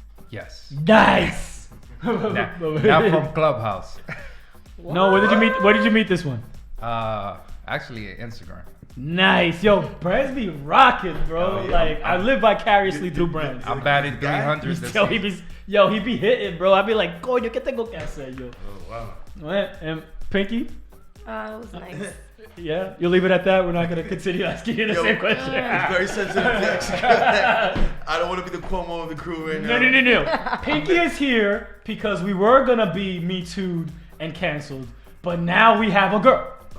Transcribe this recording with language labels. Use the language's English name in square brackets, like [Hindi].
[English] Yes. Nice. Now from Clubhouse. No, where did you meet this one? Actually, Instagram. Nice. Yo, brands be rocking, bro. Oh, yeah. Like, I live vicariously through brands. I'm batting 300 this Yo, season. he be hitting, bro. I be like, [Spanish] coño, ¿qué tengo que hacer, yo? [English] Oh, wow. And Pinky? It was nice. Yeah? You'll leave it at that? We're not going to continue asking you the same question. It's very sensitive to execute that. I don't want to be the Cuomo of the crew right now. No. Pinky is here because we were going to be Me Too'd and canceled, but now we have a girl.